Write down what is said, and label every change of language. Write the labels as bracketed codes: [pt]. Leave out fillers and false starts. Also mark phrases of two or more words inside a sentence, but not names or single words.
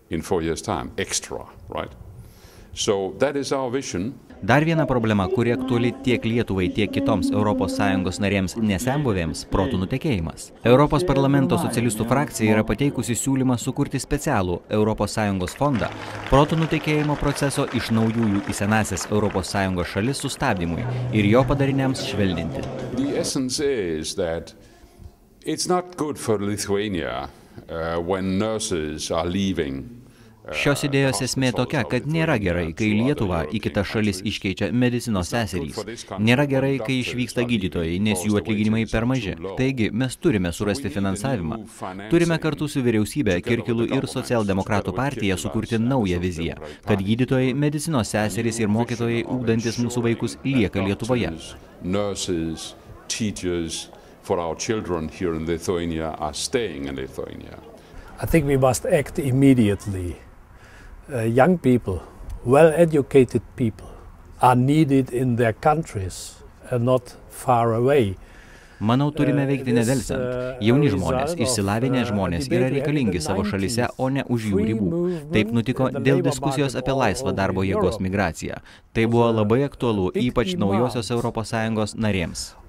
[lt] Dar viena problema, kuri aktuali tiek Lietuvai, tiek kitoms ES narėms nesembuvėms – protų nutekėjimas. Europos parlamento socialistų frakcija yra pateikusi siūlymą sukurti specialų ES fondą protų nutekėjimo proceso iš naujųjų į senąsias ES šalis sustabdymui ir jo padariniams švelninti. [en] The essence is that it's not good for Lithuania when nurses are leaving. [lt] Šios idėjos esmė tokia, kad nėra gerai, kai Lietuvą į kitas šalis iškeičia medicinos seserys. Nėra gerai, kai išvyksta gydytojai, nes jų atlyginimai per maži. Taigi, mes turime surasti finansavimą. Turime kartu su vyriausybė, Kirkilu ir socialdemokratų partija sukurti naują viziją, kad gydytojai, medicinos seserys ir mokytojai, ugdantis mūsų vaikus, lieka Lietuvoje. [en] For our children here in Lithuania are staying in Lithuania. I think we must act immediately. Young people, well-educated people, are needed in their countries and not far away. [lt] Manau, turime veikti nedelsiant. Jauni žmonės, išsilavinę žmonės yra reikalingi savo šalyse, o ne už jų ribų. Taip nutiko dėl diskusijos apie laisvą darbo jėgos migraciją. Tai buvo labai aktualu, ypač naujosios ES narėms.